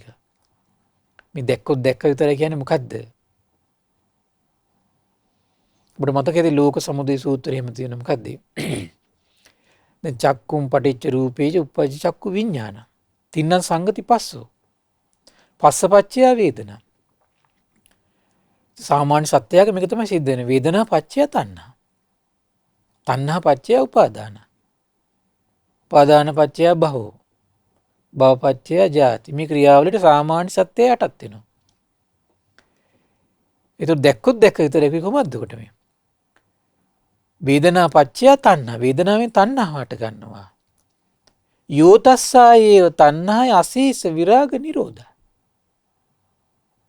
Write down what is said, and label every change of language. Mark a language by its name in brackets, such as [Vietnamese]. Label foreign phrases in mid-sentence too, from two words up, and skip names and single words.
[Sinhala] මේ දැක්කොත් දැක්ක විතරයි කියන්නේ මොකද්ද? ඔබට මතකද ලෝක සමුදය සූත්‍රය එහෙම තියෙන මොකද්ද? [Pali] දැන් චක්කුම් පටිච්ච රූපේච උප්පජ්ජ චක්කු විඥාන. තින්න සංගති පස්සෝ. පස්සපච්චය වේදනා. [Sinhala] සාමාන්‍ය සත්‍යයක මේක තමයි සිද්ධ වෙන්නේ. [Pali] වේදනා පච්චය තණ්හා. තණ්හා පච්චය උපාදාන. උපාදාන පච්චය භවෝ. භව පච්චය ජාති. [Sinhala] මේ ක්‍රියාවලියට සාමාන්‍ය සත්‍යය යටත් වෙනවා. ඒක දැක්කොත් දැක්ක විතරයි කොහොමද කොට මේ? [Pali] වේදනා පච්චය තණ්හා. [Sinhala] වේදනාවෙන් තණ්හාවට ගන්නවා. [Pali] යෝතස්සායේව තණ්හාය අසීස විරාග නිරෝධ.